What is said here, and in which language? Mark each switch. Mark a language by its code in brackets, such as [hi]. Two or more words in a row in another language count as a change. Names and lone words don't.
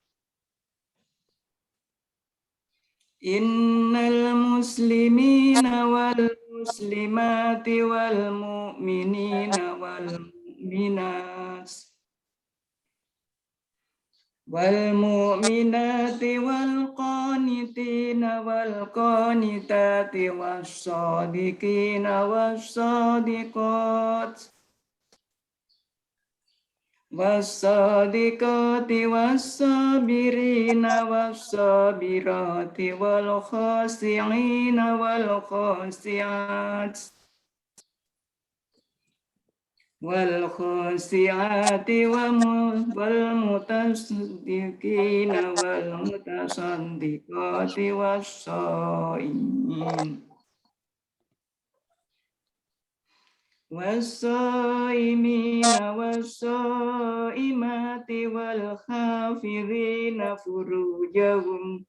[ar] إن المسلمين والمسلمات والمؤمنين وال المؤمنات والقانتين والقانتات والصادقين والصادقات والصادقات والصابرين والصابرات والخاشعين والخاشعات والخاشعات والمتصدقين والمتصدقات والصائمين والصائمات والحافظين فروجهم